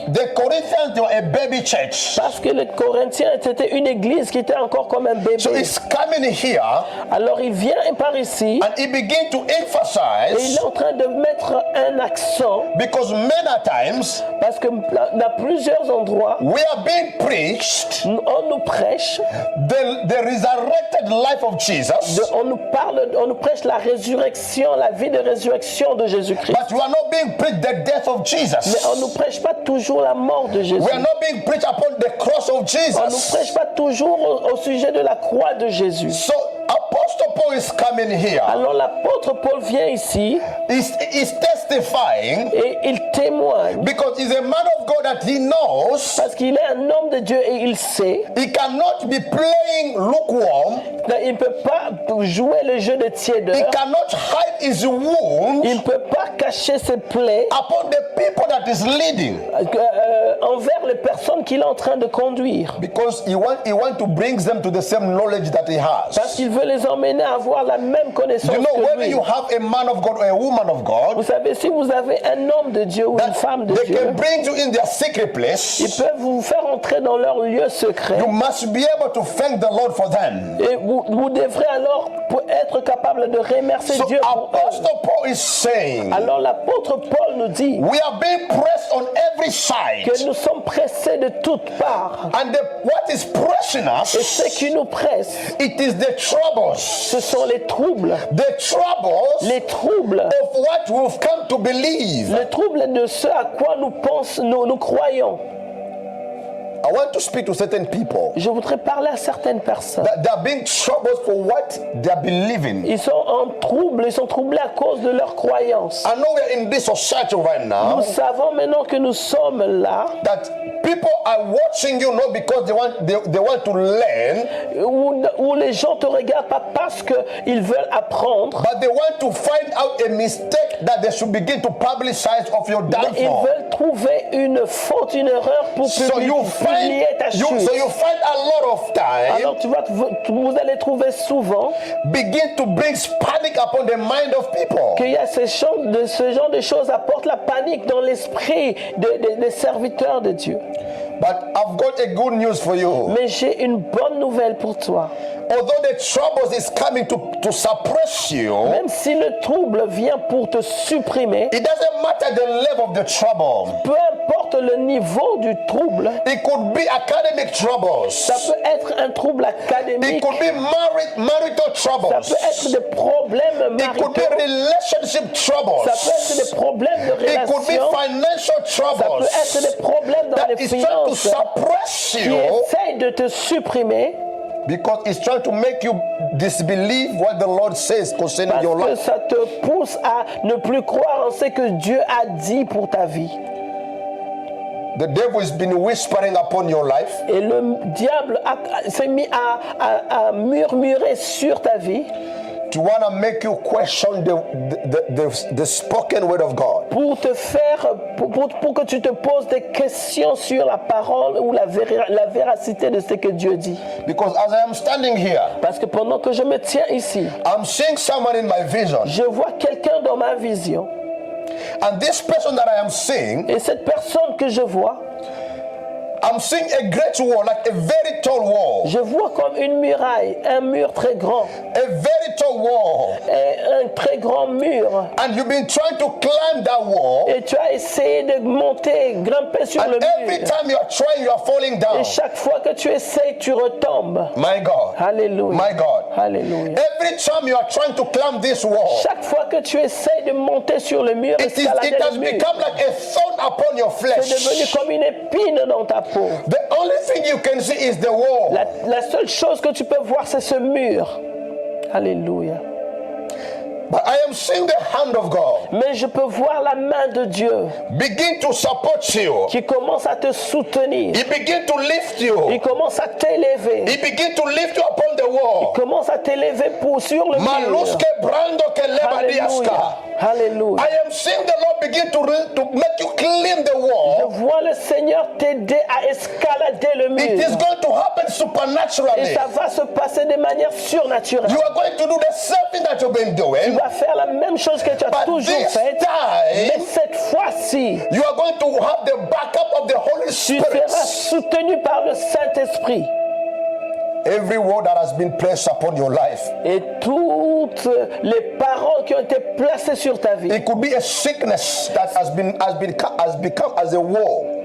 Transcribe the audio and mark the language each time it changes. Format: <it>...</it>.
<en>the Corinthians, they were a baby church.</en> <fr>Parce que les Corinthiens, c'était une église qui était encore comme un bébé.</fr> <en>So it's coming here,</en> <fr>Alors, il vient par ici</fr> <en>and he begins to</en> <fr>et il</fr> <en>emphasize,</en> <fr>est en train de mettre un accent</fr> <en>because many times,</en> <fr>parce que dans plusieurs endroits,</fr> <en>we are being preached</en> <fr>on nous prêche,</fr> <en>the resurrected life of Jesus,</en> <fr>on nous prêche la résurrection, la vie de résurrection de Jésus-Christ.</fr> <en>but we are not being preached the death of</en> <fr>Mais</fr> <en>Jesus.</en> <fr>on ne nous prêche pas toujours la mort de Jésus.</fr> <en>We are not being preached upon the cross of</en> <fr>On ne nous</fr> <en>Jesus.</en> <fr>prêche pas toujours au sujet de la croix de Jésus.</fr> <en>So Apostle Paul is coming here.</en> <fr>Alors l'apôtre Paul vient ici</fr> <en>He's testifying</en> <fr>et il témoigne</fr> <en>because he's a man of God that he knows</en> <fr>parce qu'il est un homme de Dieu et il sait</fr> <en>he cannot be playing lukewarm.</en> <fr>qu'il ne peut pas jouer le jeu de</fr> <en>He</en> <fr>tiédeur.</fr> <en>cannot hide his wound</en> <fr>Il ne peut pas cacher ses plaies</fr> <en>upon the people that is leading,</en> <fr>envers les personnes qu'il est en train de conduire.</fr> <en>because he want to bring them to the same knowledge that he</en> <fr>Parce</fr> <en>has.</en> <fr>qu'il veut les emmener à avoir la même connaissance</fr> <en>You know,</en> <fr>que</fr> <en>whether</en> <fr>lui.</fr> <en>you have a man of God or a woman of</en> <fr>Vous</fr> <en>God,</en> <fr>savez, si vous avez un homme de Dieu ou une femme de</fr> <en>they</en> <fr>Dieu,</fr> <en>can bring you in their secret</en> <fr>ils</fr> <en>place.</en> <fr>peuvent vous faire entrer dans leur lieu secret.</fr> <en>You must be able to thank the Lord for them.</en> <fr>Et vous devrez alors être capable de remercier</fr> <en>So</en> <fr>Dieu pour eux.</fr> <en>Apostle Paul is saying,</en> <fr>Alors l'apôtre Paul nous dit</fr> <en>we are being pressed on every side.</en> <fr>que nous sommes pressés de toutes parts.</fr> <en>And what is pressing</en> <fr>Et</fr> <en>us,</en> <fr>ce qui nous presse,</fr> <en>it is the troubles.</en> <fr>ce sont les troubles.</fr> <en>The troubles</en> <fr>Les troubles.</fr> <en>of what we've come to believe.</en> <fr>Les troubles de ce à quoi nous croyons.</fr> <en>I want to speak to certain people</en> <fr>Je voudrais parler à certaines personnes.</fr> <en>that they are being troubled for what they are believing.</en> <fr>Ils sont en trouble, ils sont troublés à cause de leurs croyances.</fr> <en>I know we are in this society right now</en> <fr>Nous savons maintenant que nous sommes là,</fr> <en>that people are watching you not because they want to learn,</en> <fr>où les gens te regardent pas parce qu'ils veulent apprendre,</fr> <en>but they want to find out a mistake that they should begin to publicize of your</en> <fr>mais ils</fr> <en>downfall.</en> <fr>veulent trouver une faute, une erreur pour</fr> <en>So</en> <fr>publier ta chute.</fr> <en>you find a lot of time</en> <fr>Alors vous allez trouver souvent</fr> <en>begin to bring panic upon the mind of people.</en> <fr>qu'il y a ce genre de choses apportent la panique dans l'esprit des serviteurs de Dieu.</fr> <en>But I've got a good news for you.</en> <fr>Mais j'ai une bonne nouvelle pour toi.</fr> <en>Although the troubles is coming to suppress you,</en> <fr>Même si le trouble vient pour te supprimer,</fr> <en>it doesn't matter the level of the trouble.</en> <fr>peu importe le niveau du trouble,</fr> <en>It could be academic troubles.</en> <fr>ça peut être un trouble</fr> <en>It</en> <fr>académique,</fr> <en>could be marital</en> <fr>ça</fr> <en>troubles.</en> <fr>peut être des problèmes</fr> <en>It could be</en> <fr>maritaux,</fr> <en>relationship troubles.</en> <fr>ça peut être des problèmes de</fr> <en>It could be</en> <fr>relations,</fr> <en>financial</en> <fr>ça peut</fr> <en>troubles</en> <fr>être des problèmes dans</fr> <en>that</en> <fr>les</fr> <en>is trying to</en> <fr>finances</fr> <en>suppress</en> <fr>qui</fr> <en>you</en> <fr>essayent de te supprimer</fr> <en>because it's trying to make you disbelieve what the Lord says concerning</en> <fr>parce</fr> <en>your</en> <fr>que</fr> <en>life.</en> <fr>ça te pousse à ne plus croire en ce que Dieu a dit pour ta vie.</fr> <en>The devil has been whispering upon your life.</en> <fr>Et le diable s'est mis à murmurer sur ta vie</fr> <en>To want to make you question the spoken word of God.</en> <fr>pour te faire, pour que tu te poses des questions sur la parole ou la véracité de ce que Dieu dit.</fr> <en>Because as I am standing here,</en> <fr>Parce que pendant que je me tiens ici,</fr> <en>I'm seeing someone in my vision.</en> <fr>je vois quelqu'un dans ma vision.</fr> <en>And this person that I am seeing,</en> <fr>Et cette personne que je vois,</fr> <en>I'm seeing a great wall, like a very tall wall.</en> <fr>je vois comme une muraille, un mur très grand,</fr> <en>A very tall wall.</en> <fr>un très grand mur.</fr> <en>And you've been trying to climb that wall.</en> <fr>Et tu as essayé de monter, grimper sur le</fr> <en>And every</en> <fr>mur.</fr> <en>time you are trying, you are falling down.</en> <fr>Et chaque fois que tu essayes, tu retombes.</fr> <en>My God.</en> <fr>Alléluia.</fr> <en>My God.</en> <fr>Alléluia.</fr> <en>Every time you are trying to climb this wall,</en> <fr>Chaque fois que tu essayes de monter sur le mur,</fr> <en>it</en> <fr>escalader</fr> <en>has</en> <fr>le mur,</fr> <en>become like a thorn upon your</en> <fr>c'est devenu</fr> <en>flesh.</en> <fr>comme une épine dans ta peau.</fr> <en>The only thing you can see is the wall.</en> <fr>La seule chose que tu peux voir, c'est ce mur. Alléluia.</fr> <en>But I am seeing the hand of God</en> <fr>Mais je peux voir la main de Dieu</fr> <en>begin to support you.</en> <fr>qui commence à te soutenir.</fr> <en>He begin to lift you.</en> <fr>Il commence à t'élever.</fr> <en>He begin to lift you upon the wall.</en> <fr>Il commence à t'élever sur le mur. Maluske brando ke lebadiaska. Alléluia. Alléluia.</fr> <en>I am seeing the Lord begin to make you clean the</en> <fr>Je</fr> <en>wall.</en> <fr>vois le Seigneur t'aider à escalader le</fr> <en>It</en> <fr>mur.</fr> <en>is going to happen</en> <fr>Et</fr> <en>supernaturally.</en> <fr>ça va se passer de manière surnaturelle.</fr> <en>You are going to do the same thing that you've been</en> <fr>Tu</fr> <en>doing,</en> <fr>vas faire la même chose que tu as</fr> <en>but</en> <fr>toujours</fr> <en>this</en> <fr>faite. Mais</fr> <en>time</en> <fr>cette fois-ci,</fr> <en>you are going to have the backup of the Holy</en> <fr>tu</fr> <en>Spirit.</en> <fr>seras soutenu par le Saint-Esprit.</fr> <en>Every word that has been placed upon your life,</en> <fr>Et toutes les paroles qui ont été placées sur ta vie,</fr> <en>it could be a sickness that has become as a wall.</en>